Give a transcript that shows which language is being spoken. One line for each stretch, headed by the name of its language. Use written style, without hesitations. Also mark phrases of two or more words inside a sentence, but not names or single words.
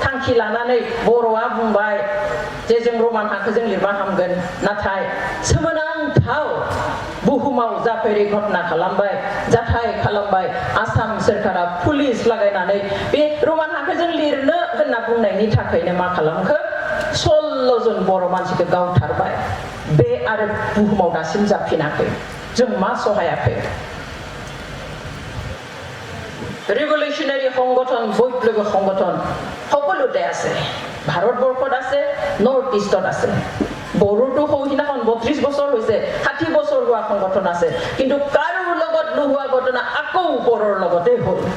Bodo: थांखि लानानै बर'आ बुंबाय जे जों रमान हांखोजों लिरबा हामगोन नाथाय सोमोनांथाव बुहुमाव जाफेरै घटना खालामबाय जाथाय खालामबाय आसाम सोरखारा पुलिस लागायनानै बे रमान हांखोजों लिरनो होनना बुंनायनि थाखायनो मा खालामखो 16 जन बर' मानसिखौ गावथारबाय बे आरो बुहुमाव दासिम जाफिनाखै जों मा सहायाखै
Assamese: রিভলিউশনারি সংগঠন বৈপ্লবিক সংগঠন সকলোতে আছে ভাৰতবৰ্ষত আছে নৰ্থ ইষ্টত আছে বড়োটো সৌহিনাখন 32 বছৰ হৈছে 60 বছৰ হোৱা সংগঠন আছে কিন্তু কাৰো লগত নোহোৱা ঘটনা আকৌ বড়োৰ লগতে হ'ল